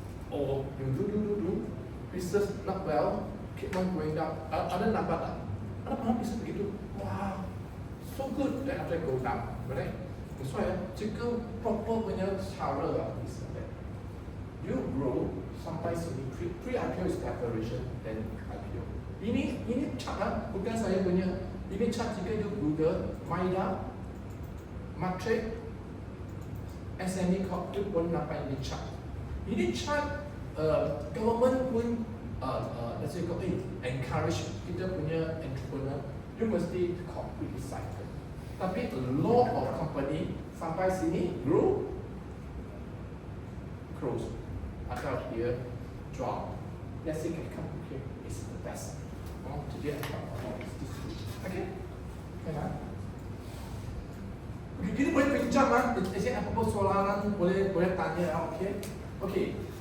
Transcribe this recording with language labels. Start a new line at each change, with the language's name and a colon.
English: Or you do business not well, keep on going down.
Malay: Ada nampak tak? Ada pernah business begitu?
English: Wow, so good. Then after go down, right? That's why jika proper punya cara is that you grow
Malay: sampai sini.
English: Pre-IPO is preparation, then IPO.
Malay: Ini chart bukan saya punya. Ini chart jika you Google Maida, Matrix, SME Corp, you pun dapat ini chart. Ini chart government pun let's say encourage kita punya entrepreneur, you mesti
English: complete the cycle. Tapi a lot of company
Malay: sampai sini
English: grow, close, atau here drop. Let's say can come here is the best. Today I talk about this two. Okay?
Malay: Kita boleh pinjam apa soalan boleh tanya okay.